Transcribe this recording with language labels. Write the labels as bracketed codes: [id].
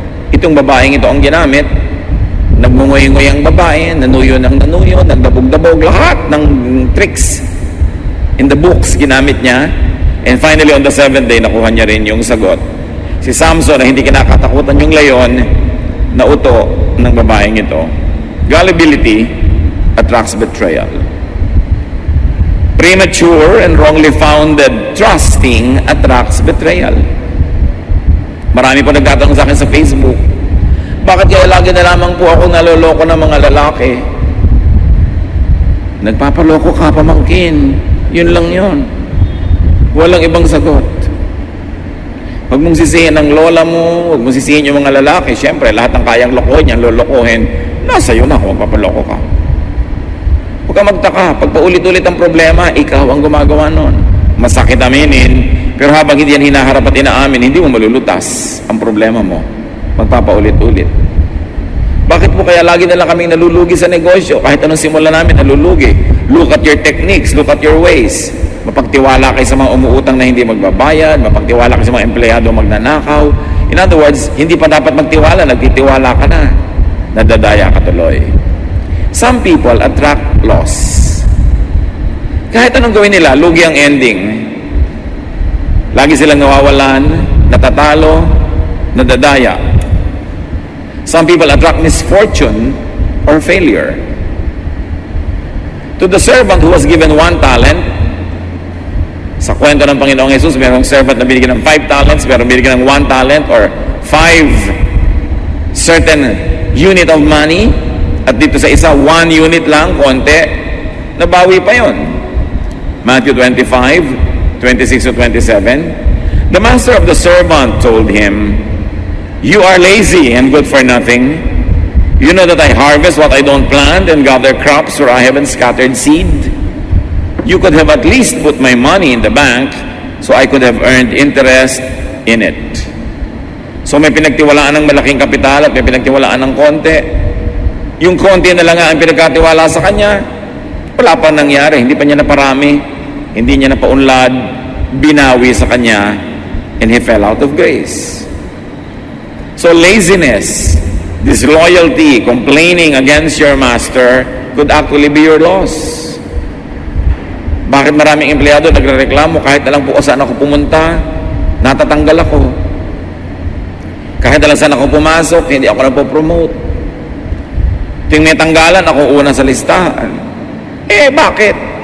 [tl] Itong babaeng ito ang ginamit. Nagmungoy-ngoy ang babae, nanuyo ng nanuyo, nagdabog-dabog, lahat ng [en] tricks in the books [tl] ginamit niya. [en] And finally, on the 7th day, [tl] nakuha niya rin yung sagot. Si Samson na hindi kinakatakutan yung layon, na uto ng babaeng ito. [en] Gullibility attracts betrayal. Premature and wrongly founded trusting attracts betrayal. [tl] Marami po nagtatanong sa akin sa Facebook, bakit kaya lagi na lamang po ako naloloko ng mga lalaki? Nagpapaloko ka, pamangkin. Yun lang yun. Walang ibang sagot. Huwag mong sisihin ang lola mo, huwag mong sisihin yung mga lalaki. Siyempre, lahat ng kayang lokohin yan, lolokohin. Nasa iyo na kung magpapaloko ka. Huwag ka magtaka. Pag paulit-ulit ang problema, ikaw ang gumagawa nun. Masakit aminin, pero habang hindi yan hinaharap at inaamin, hindi mo malulutas ang problema mo. Magpapaulit-ulit. Bakit po kaya lagi na lang kaming nalulugi sa negosyo? Kahit anong simula namin, nalulugi. [en] Look at your techniques, look at your ways. [tl] Mapagtiwala kayo sa mga umuutang na hindi magbabayad, mapagtiwala kayo sa mga empleyado magnanakaw. [en] In other words, [tl] hindi pa dapat magtiwala, nagtitiwala ka na. Nadadaya ka tuloy. [en] Some people attract loss. [tl] Kahit anong gawin nila, lugi ang ending. Lagi silang nawawalan, natatalo, nadadaya. [en] Some people attract misfortune or failure. To the servant who was given 1 talent, [tl] sa kwento ng Panginoong Jesus, mayroong servant na binigyan ng 5 talents, mayroong binigyan ng 1 talent [en] or 5 certain unit of money, [tl] at dito sa isa, 1 unit lang, konti, nabawi pa yon. Matthew 25:26-27. [en] The master of the servant told him, "You are lazy and good for nothing. You know that I harvest what I don't plant and gather crops where I haven't scattered seed. You could have at least put my money in the bank so I could have earned interest in it." [tl] So may pinagtiwalaan ng malaking kapital at may pinagtiwalaan ng konti. Yung konti na lang nga ang pinagkatiwala sa kanya, wala pa nangyari, hindi pa niya naparami, hindi niya napaunlad, binawi sa kanya, [en] and he fell out of grace. So laziness, disloyalty, complaining against your master could actually be your loss. [tl] Bakit maraming empleyado nagrereklamo kahit na lang po saan ako pumunta, natatanggal ako. Kahit na lang saan ako pumasok, hindi ako napopromote. Ting may tanggalan, ako una sa listahan. Bakit?